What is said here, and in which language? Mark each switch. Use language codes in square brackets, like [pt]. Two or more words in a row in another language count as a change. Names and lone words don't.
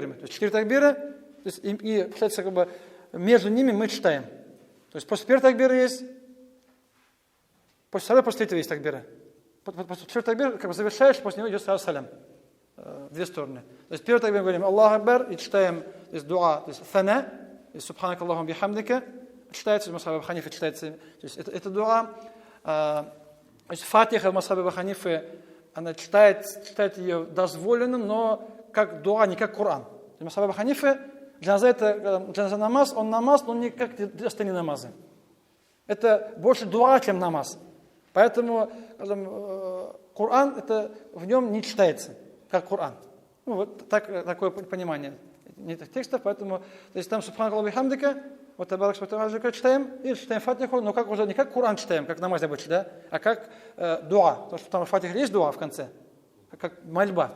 [ru] То есть 4 такбира, то есть, и получается, как бы, между ними мы читаем. То есть после первого такбира есть, после второго, после третьего есть такбира. После четвертого такбира, как бы завершаешь, после него идет сразу салям. Две стороны. То есть первый такбир мы говорим [ar] الله أكبر [ru] и читаем, то есть дуа, то есть фана, то есть [ar] سبحانك اللهم بحمدك, [ru] читается, Масхаб Абу Ханифе читается, то есть это дуа. То есть Фатиха Масхаб Абу Ханифе, она читает ее дозволено, но как дуа, не как Коран. Масхаб Абу Ханифе, джаназа намаз, он намаз, но не как остальные намазы. Это больше дуа, чем намаз. Поэтому Коран, это в нем не читается, как Коран. Ну, вот такое понимание этих текстов, поэтому, то есть там [ar] سبحانك الله بحمدك, [ru] вот [ar] تبارك سبحانك [ru] читаем, и читаем Фатиху, но как уже не как Коран читаем, как намаз обычно, да, а как дуа, потому что там в Фатихе есть дуа в конце, как мольба.